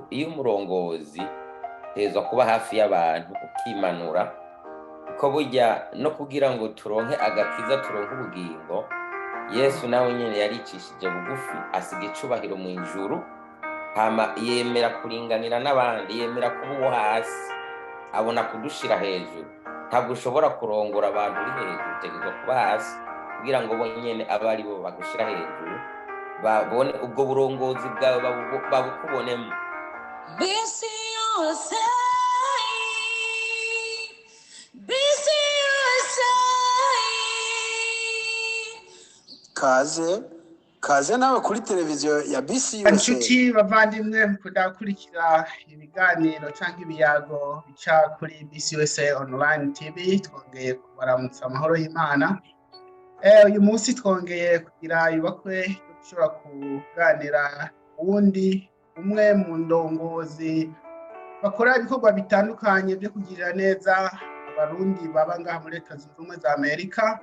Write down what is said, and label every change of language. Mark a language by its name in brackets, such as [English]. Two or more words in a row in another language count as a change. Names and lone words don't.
[Rundi] Iyo umurongozi hezwa kuba hafi y'abantu ukimanura, kuko burya no kugira ngo turonke agakiza, turonke ubugingo, Yesu nawe nyene yaricishije bugufi asiga icubahiro mu ijuru, hama yemera kuringanira n'abandi, yemera kuba uwo hasi, abona kudushira hejuru. Ntabwo ushobora kurongora abantu uri hejuru, utegerezwa kuba hasi kugira ngo bo nyene abe ari bo bagushira hejuru, babone ubwo burongozi bwawe babukubonemo. [English] Busy yourself, busy yourself. [Rundi] Kaze nawe kuri televiziyo ya BC USA. Inshuti bavandimwe kudakurikira ibiganiro cyangwa ibiyago bica kuri BC USA online TV, twongeye kubaramutsa amahoro y'Imana. Uyu munsi twongeye kugira ibakwe dushobora kuganira uwundi umwe mu ndongozi bakora ibikorwa bitandukanye byo kugirira neza abarundi baba ngaha muri Leta Zunze Ubumwe za Amerika.